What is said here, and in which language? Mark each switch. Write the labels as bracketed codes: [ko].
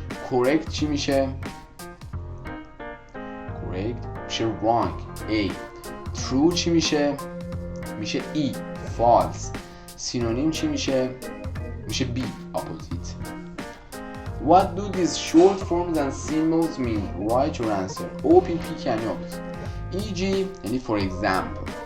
[fa] correct چی میشه؟ correct میشه wrong A. true چی میشه؟ میشه E false. synonym چی میشه؟ میشه B opposite. [en] What do these short forms and symbols mean? Write your answer. OPP یعنی opposite. EG یعنی for example.